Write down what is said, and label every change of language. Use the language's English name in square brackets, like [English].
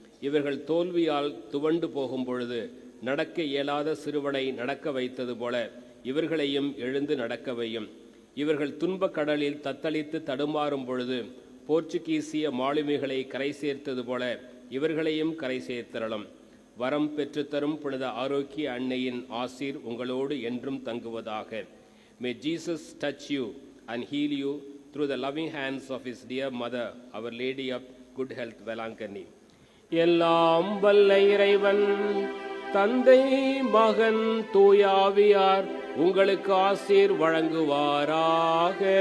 [Tamil] இவர்கள் தோல்வியால் துவண்டு போகும் பொழுது நடக்க இயலாத சிறுவனை நடக்க வைத்தது போல இவர்களையும் எழுந்து நடக்க வையும். இவர்கள் துன்பக் கடலில் தத்தளித்து தடுமாறும் பொழுது போர்ச்சுகீசிய மாலுமிகளை கரை சேர்த்தது போல இவர்களையும் கரை சேர்த்தரலும். வரம் பெற்றுத்தரும் புனித ஆரோக்கிய அன்னையின் ஆசீர் உங்களோடு என்றும் தங்குவதாக. [English] May Jesus touch you and heal you through the loving hands of his dear mother, Our Lady of Good Health, Velankani. [Tamil] எல்லாம் வல்ல இறைவன் தந்தை, மகன், தூயாவியார் உங்களுக்கு ஆசீர் வழங்குவாராக.